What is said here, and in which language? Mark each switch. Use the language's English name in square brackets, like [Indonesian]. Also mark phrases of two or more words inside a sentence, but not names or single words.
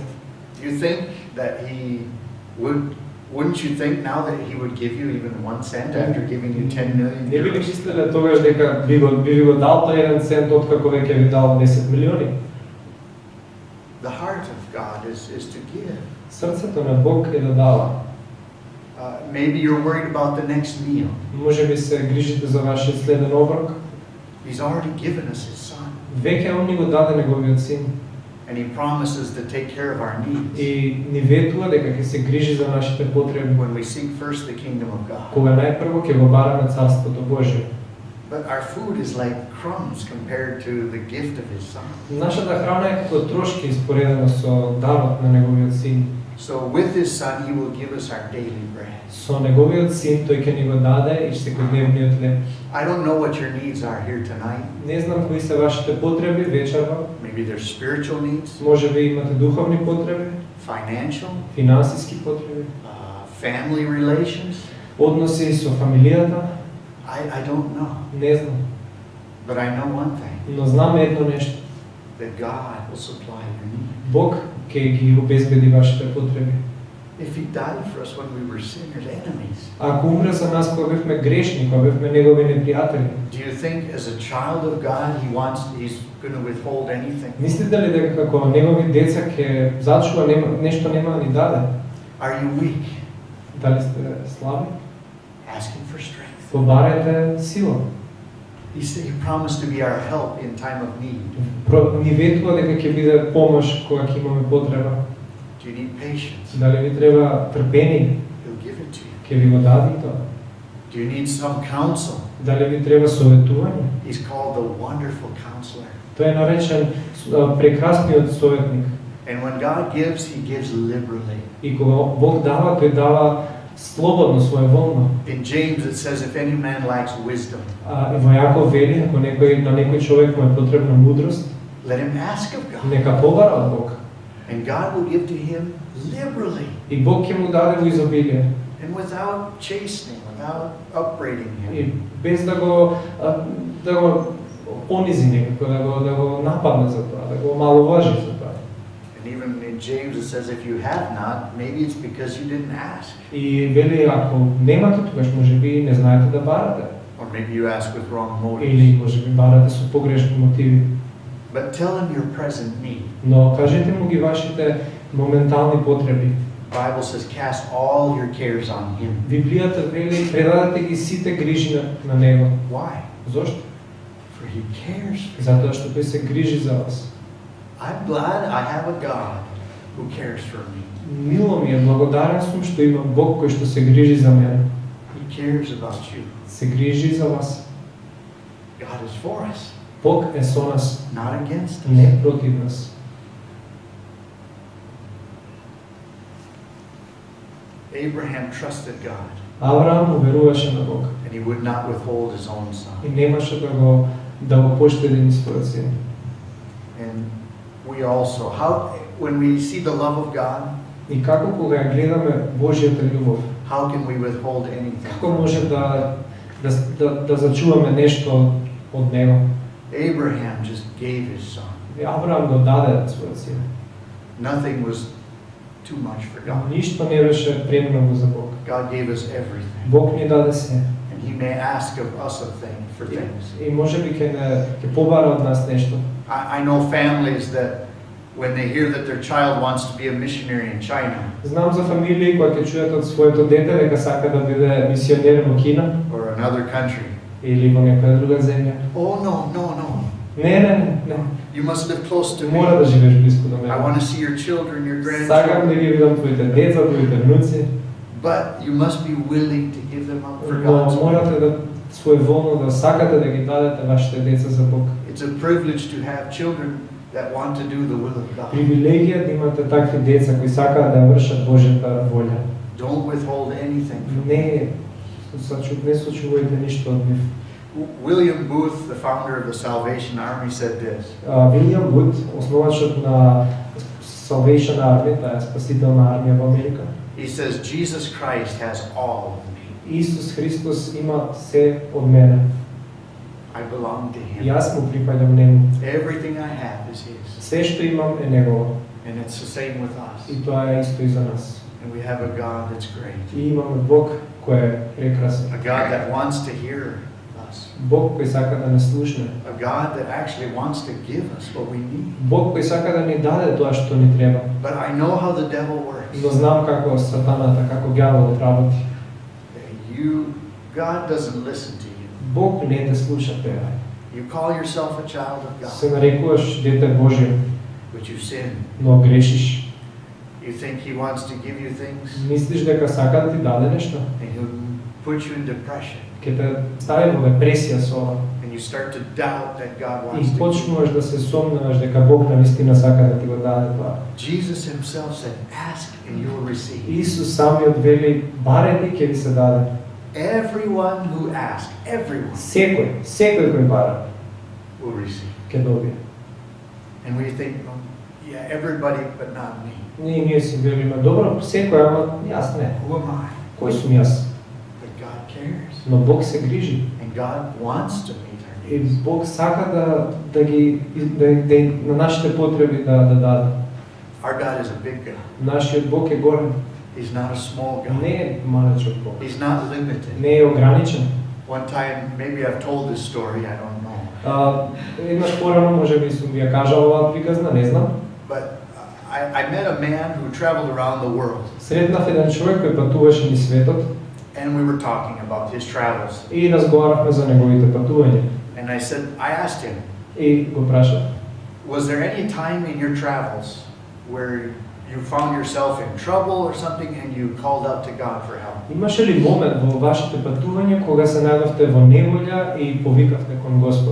[English] you think that he wouldn't you think now that he would give you even 1 cent after giving you 10 million [Macedonian] не би ли [English] euros? [Macedonian] мислеле тогаш дека би ви го дал тој 1 цент откако веќе ви дал 10 милиони? [English] The heart of God is to give. [Macedonian] Срцето на Бог е да дава. [English] Maybe you're worried about the next meal. [Macedonian] Може би се грижите за вашиот следен оброк. [English] He's already given us His Son. [Macedonian] Веќе Он ни го даде неговиот син. [English] And He promises to take care of our needs. [Macedonian] И ни ветува дека ќе се грижи за нашите потреби. [English] When we seek first the kingdom of God. [Macedonian] Кога најпрво ќе го бараме царството Божие. [English] But our food is like crumbs compared to the gift of His Son. [Macedonian] Нашата храна е како трошки споредено со дарот на неговиот син. [English] So with His Son, He will give us our daily bread. [Macedonian] Со неговиот син тој ќе ни го даде и секојдневниот хлеб. [English] I don't know what your needs are here tonight. [Macedonian] Не знам кои се вашите потреби вечерва. [English] Maybe they're spiritual needs, [Macedonian] Може би имате духовни потреби, [English] financial, [Macedonian] финансиски потреби, [English] family relations. [Macedonian] односи со фамилијата. [English] I don't know. [Macedonian] Не знам. [English] But I know one thing, [Macedonian] Но знам едно нешто. [English] that God will supply your needs. [Macedonian] Бог ќе ги обезбеди вашите потреби. [English] If He died for us when we were sinners, enemies, [Macedonian] Ако умре за нас кога бевме грешни, кога бевме негови непријатели, [English] do you think as a child of God He's going to withhold anything? [Macedonian] мислите ли дека како негови деца ќе зачува нешто нема да ни даде? [English] Are you weak? [Macedonian] Дали сте слаби? [English] Ask Him for strength. [Macedonian] Побарете сила. [English] He said He promised to be our help in time of need. [Macedonian] Ни ветува дека ќе биде помош кога ќе имаме потреба. [English] Do you need patience? [Macedonian] Дали ви треба трпение? [English] He'll give it to you. [Macedonian] Ќе ви го даде тоа. [English] Do you need some counsel? [Macedonian] Дали ви треба советување? [English] He's called the wonderful counselor. [Macedonian] Тој е наречен прекрасниот советник. [English] And when God gives, He gives liberally. [Macedonian] И кога Бог дава, тој дава слободно, своеволно. [English] In James it says, if any man lacks wisdom, [Macedonian] И во Јаков вели, ако на некој човек му е потребна мудрост, [English] let him ask of God. [Macedonian] нека побара од Бог. [English] And God will give to him liberally [Macedonian] И Бог ќе му даде во изобилие. [English] and without chastening, without upbraiding [Macedonian] И [English] him. [Macedonian] без да го понизи некако, да го нападне за тоа, да го маловажи за тоа. [English] And even in James it says, if you have not, maybe it's because you didn't ask. [Macedonian] И вели, ако немате, тогаш можеби не знаете да барате. [English] Or maybe you ask with wrong motives. [Macedonian] Или можеби барате со погрешни мотиви. [English] But tell him your present need. [Macedonian] Но кажете му ги вашите моментални потреби. [English] The Bible says, cast all your cares on him. [Macedonian] Библијата вели, предадете ги сите грижи на него. [English] Why? [Macedonian] Зошто? [English] For he cares for you. [Macedonian] Затоа што тој се грижи за вас. [English] I'm glad I have a God who cares for me. [Macedonian] Мило ми е, благодарен сум што имам Бог кој што се грижи за мене. [English] He cares about you. [Macedonian] Се грижи за вас. [English] God is for us, [Macedonian] Бог е со нас, [English] not against us. [Macedonian] не против нас. [English] Abraham trusted God, [Macedonian] Авраам уверуваше на Бог [English] and he would not withhold his own son. [Macedonian] и немаше да го поштеди ни својот син. [English] And we also, when we see the love of God, [Macedonian] И како кога ја гледаме Божјата љубов, [English] how can we withhold anything? [Macedonian] како може да зачуваме нешто од него? [English] Abraham just gave his son. [Macedonian] И Авраам го даде својот син. [English] Nothing was too much for God. [Macedonian] Ништо не беше премногу за Бог. [English] God gave us everything. [Macedonian] Бог ни даде се. [English] And he may ask of us for things. [Macedonian] И може би ќе побара од нас нешто. [English] I know families that when they hear that their child wants to be a missionary in China, [Macedonian] Знам за фамилии кои ќе чујат од своето дете дека сака да биде мисионер во Кина [English] or another country. [Macedonian] или во некоја друга земја. [English] Oh, no. [Macedonian] Не. [English] You must live close to [Macedonian] Мора [English] me. [Macedonian] да живееш близко до [English] I [Macedonian] мене. [English] want to see your children, your [Macedonian] Сакам да [English] grandchildren. [Macedonian] ги видам твоите деца, твоите внуци, [English] But you must be willing to give them up for [Macedonian] но [English] God's will. [Macedonian] морате да своеволно да сакате да ги дадете вашите деца за Бог. [English] It's a privilege to have children that want to do the will of God. [Macedonian] Привилегија да имате такви деца кои сакаат да вршат Божјата волја. [English] Don't withhold anything from them. [Macedonian] Не сочувајте ништо од нив. [English] William Booth, the founder of the Salvation Army, said this. [Macedonian] Вилијам Вуд, основачот на Salvation Army, таа е спасителна армија во Америка. [English] He says, Jesus Christ has all of me. [Macedonian] Исус Христос има се од мене. [English] I belong to him. [Macedonian] Јас му припаѓам нему. [English] Everything I have is his. [Macedonian] Се што имам е негово. [English] And it's the same with us. [Macedonian] И тоа е исто и за нас. [English] And we have a God that's great. [Macedonian] И имаме Бог кој е прекрасен. [English] A God that wants to hear us. [Macedonian] Бог кој сака да не слушне. [English] A God that actually wants to give us what we need. [Macedonian] Бог кој сака да ни даде тоа што ни треба. [English] But I know how the devil works. [Macedonian] Но знам како сатаната, како ѓаволот работи. [English] God doesn't listen to you. [Macedonian] Бог не те слуша пева. [English] You call yourself a child of [Macedonian] Се [English] God, [Macedonian] нарекуваш дете Божие, [English] but you sin. [Macedonian] но грешиш. [English] You think He wants to give you things, [Macedonian] Мислиш дека сака да ти даде нешто, [English] and He'll put you in depression, [Macedonian] ќе те стави во депресија со ова. [English] and you start to doubt that God [Macedonian] И [English] wants to give you. [Macedonian] почнуваш да се сомневаш дека Бог навистина сака да ти го даде тоа. [English] Jesus Himself said, "Ask and you will receive." [Macedonian] Исус самиот вели, барете ќе ви се даде. [English] Everyone who asks, everyone [Macedonian] Секој кој бара, [English] will receive. [Macedonian] ќе добие. [English] And we think, "Oh, yeah, everybody, but not me. [Macedonian] Ние си велиме, добро, секој, ама јас не. [English] Who am I?" [Macedonian] Кој сум јас? [English] But God cares, [Macedonian] Но Бог се грижи. [English] and God wants to meet our [Macedonian] И [English] needs. [Macedonian] Бог сака да на нашите потреби да даде. [English] Our God is a big God. [Macedonian] Нашиот Бог е голем. [English] He's not a small God. [Macedonian] Не е малечок Бог. [English] He's not limited. [Macedonian] Не е ограничен. [English] One time, maybe I've told this story, I don't know. [Macedonian] Еднаш порано можеби сум ви ја кажал оваа приказна, не знам. [English] But I met a man who traveled around the world, [Macedonian] Сретнав еден човек кој патуваше низ светот [English] and we were talking about his travels. [Macedonian] и разговаравме за неговите патувања. [English] And I asked him, [Macedonian] И го прашав, [English] was there any time in your travels where you found yourself in trouble or something and you called out to God for help? [Macedonian] имаше ли момент во вашите патувања кога се најдовте во неволја и повикавте кон Господ?